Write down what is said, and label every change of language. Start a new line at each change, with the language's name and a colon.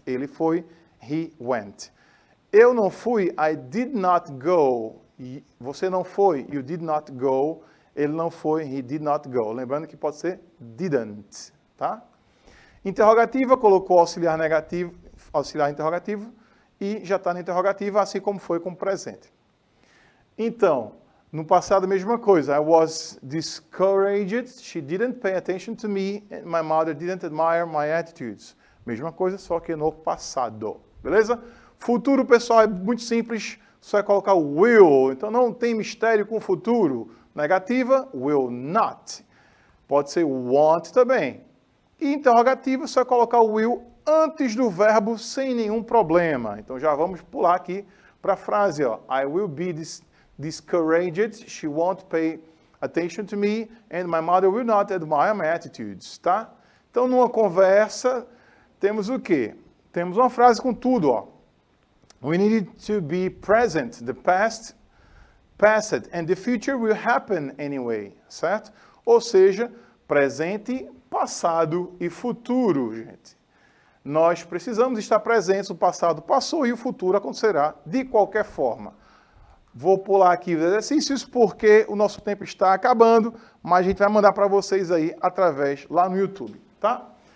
Portuguese: Ele foi,
English: he went.
Portuguese: Eu não fui,
English: I did not go.
Portuguese: Você não foi,
English: you did not go.
Portuguese: Ele não foi,
English: he did not go.
Portuguese: Lembrando que pode ser didn't, tá? Interrogativa, colocou auxiliar negativo, auxiliar interrogativo e já está na interrogativa, assim como foi com o presente. Então, no passado, a mesma coisa.
English: I was discouraged. She didn't pay attention to me. And my mother didn't admire my attitudes.
Portuguese: Mesma coisa, só que no passado. Beleza? Futuro, pessoal, é muito simples. Só é colocar o will. Então, não tem mistério com o futuro. Negativa, will not. Pode ser want também. E interrogativa, só é colocar o will antes do verbo sem nenhum problema. Então, já vamos pular aqui para a frase, ó.
English: I will be discouraged, she won't pay attention to me, and my mother will not admire my attitudes, tá?
Portuguese: Então, numa conversa, temos o quê? Temos uma frase com tudo, ó.
English: We need to be present, the past, passed, and the future will happen anyway, certo?
Portuguese: Ou seja, presente, passado e futuro, gente. Nós precisamos estar presentes, o passado passou e o futuro acontecerá de qualquer forma. Vou pular aqui os exercícios porque o nosso tempo está acabando, mas a gente vai mandar para vocês aí através lá no YouTube, tá?